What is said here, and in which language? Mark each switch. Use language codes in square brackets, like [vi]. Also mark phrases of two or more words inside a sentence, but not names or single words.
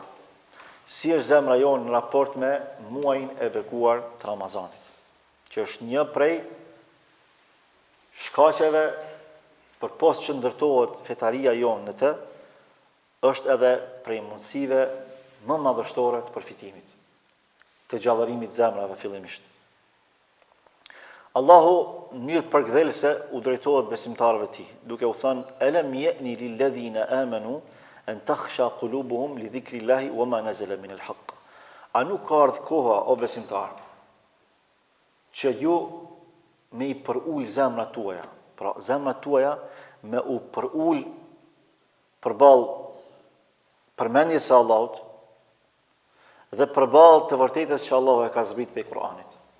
[sq] Si është zemra jonë në raport me muajin e bekuar të Ramazanit, që është një prej shkaqeve për post që ndërtohet fetaria jonë në të, është edhe prej mundësive më madhështore të përfitimit, të gjallërimit zemrave fillimisht. Allahu në mënyrë përkthelse u drejtohet besimtarëve të tij, duke u thënë: [ar] "ألم يأن للذين آمنوا أن تخشع قلوبهم لذكر الله وما نزل من الحق." [sq] A nuk ka ardhur koha, o besimtar, që ju me i përul zemrat tuaja, pra zemrat tuaja me u përul përballë përmendjes së Allahut dhe përballë të vërtetës që Allahu e ka zbrit pe Kur'anit.